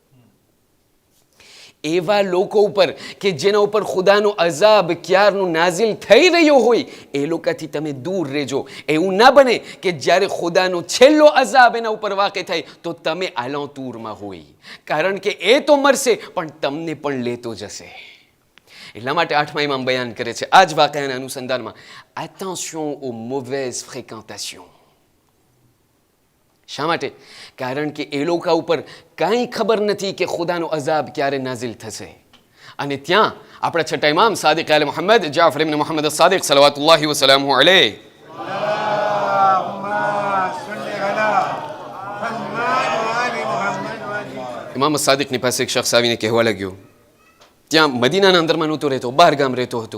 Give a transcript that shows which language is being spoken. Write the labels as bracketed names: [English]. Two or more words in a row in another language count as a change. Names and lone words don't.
[Gujarati] એવા લોકો ઉપર કે જેના ઉપર ખુદાનો અઝાબ ક્યારનો નાઝિલ થઈ રહ્યો હોય, એ લોકોથી તમે દૂર રહેજો. એવું ના બને કે જ્યારે ખુદાનો છેલ્લો અઝાબ એના ઉપર વાકે થાય તો તમે આલાંતૂરમાં હોય, કારણ કે એ તો મરશે પણ તમને પણ લેતો જશે. એટલા માટે 8મા ઇમામ બયાન કરે છે આ જ વાક્યના અનુસંધાનમાં, [French] attention aux mauvaises fréquentations. [Gujarati] શા માટે? કારણ કે એ લોકો ઉપર કાંઈ ખબર નથી કે ખુદાનો અઝાબ ક્યારે નાઝિલ થશે. અને ત્યાં આપણા 6ઠા ઇમામ સાદિક આલે મુહમ્મદ જાફર ઇબ્ન મુહમ્મદ સાદિક [Arabic] صلوات الله وسلامه عليه [Gujarati] ઇમામ સાદિકની પાસે એક શખ્સ આવીને કહેવા લાગ્યો, ત્યાં મદીનાના અંદરમાં નહોતો રહેતો, બહાર ગામ રહેતો હતો.